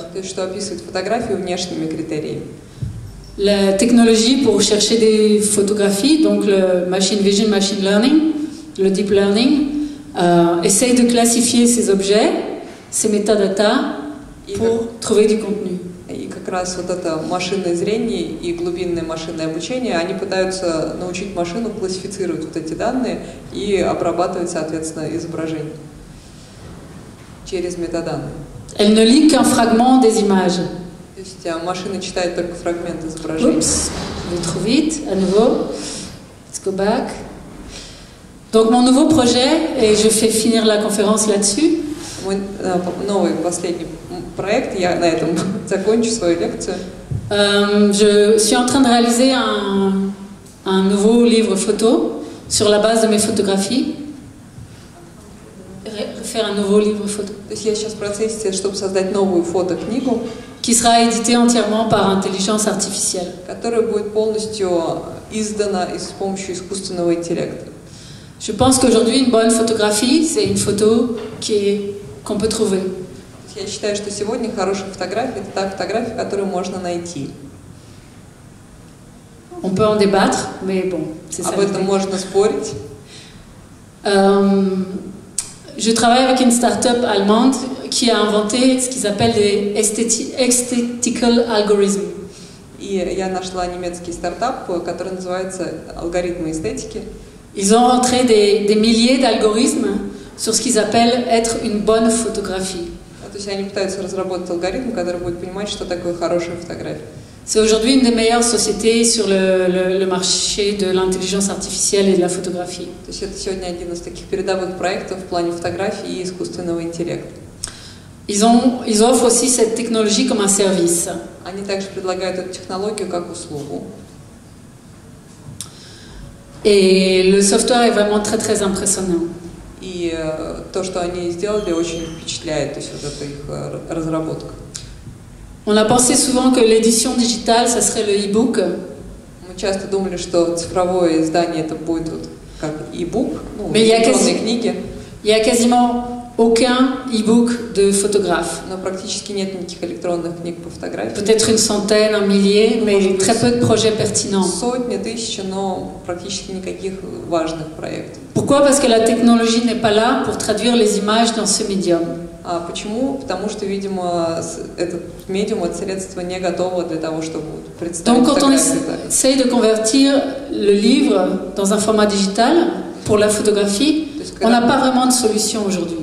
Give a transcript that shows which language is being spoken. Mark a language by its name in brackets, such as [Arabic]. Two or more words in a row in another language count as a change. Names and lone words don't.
[Russian] то есть что описывает фотографию внешними критериями. [French] La technologie pour chercher des photographies, donc le [English] machine vision, machine learning, [French] le [English] deep learning, [French] essaye de classifier ces objets, ces métadatas, pour trouver du contenu. [Russian] И как раз вот это машинное зрение и глубинное машинное обучение, они пытаются научить машину классифицировать вот эти данные и обрабатывать, соответственно, изображение через метаданные. [French] Elle ne lit qu'un fragment des images. [Russian] То есть машина читает только фрагмент изображения. [French] Oups, je vais trop vite, à nouveau. [English] Let's go back. [French] Donc mon nouveau projet, et je fais finir la conférence là-dessus, [Russian] Мой новый, последний проект, я на этом закончу свою лекцию. [French] je suis en train de réaliser un nouveau livre photo sur la base de mes photographies. Faire un nouveau livre photo. [Russian] То есть я сейчас в процессе, чтобы создать новую фотокнигу, [French] Qui sera édité entièrement par intelligence artificielle. [Russian] которая будет полностью издана с помощью искусственного интеллекта. [French] Je pense qu'aujourd'hui, une bonne photographie, c'est une photo qu'on peut trouver. [Russian] Я считаю, что сегодня хорошая фотография – это та фотография, которую можно найти. [French] On peut en débattre, mais bon, c'est ça. [Russian] Об этом можно спорить. [French] Je travaille avec une start-up allemande qui a inventé ce qu'ils appellent des [English] aesthetical algorithms. [Russian] И я нашла немецкий стартап, который называется «Алгоритмы эстетики». [French] Ils ont rentré des milliers d'algorithmes sur ce qu'ils appellent être une bonne photographie. [Russian] То есть они пытаются разработать алгоритм, который будет понимать, что такое хорошая фотография. [French] C'est aujourd'hui une des meilleures sociétés sur le marché de l'intelligence artificielle et de la photographie. [Russian] То есть это сегодня один из таких передовых проектов в плане фотографии и искусственного интеллекта. [French] Ils offrent aussi cette technologie comme un service. [Russian] Они также предлагают эту технологию как услугу. [French] Et le software est vraiment très très impressionnant. [Russian] И то, что они сделали, очень впечатляет, то есть вот эта их разработка. [French] On a pensé souvent que l'édition digitale, ça serait le e-book. [Russian] Мы часто думали, что цифровое издание это будет вот как e-book, ну, [French] Mais [Russian] электронные книги. [French] Il y a quasiment aucun e-book de photographe. [Russian] Но практически нет никаких электронных книг по фотографии. [French] Peut-être une centaine, un millier, mais très peu de projets pertinents. [Russian] Сотни, тысячи, но практически никаких важных проектов. [French] Pourquoi? Parce que la technologie n'est pas là pour traduire les images dans ce médium. [Russian] А почему? Потому что, видимо, этот медиум, это средство не готово для того, чтобы представить [French] Donc quand on [Russian] фотографию. [French] essaye de convertir le livre dans un format digital pour la photographie, on n'a pas vraiment de solution aujourd'hui.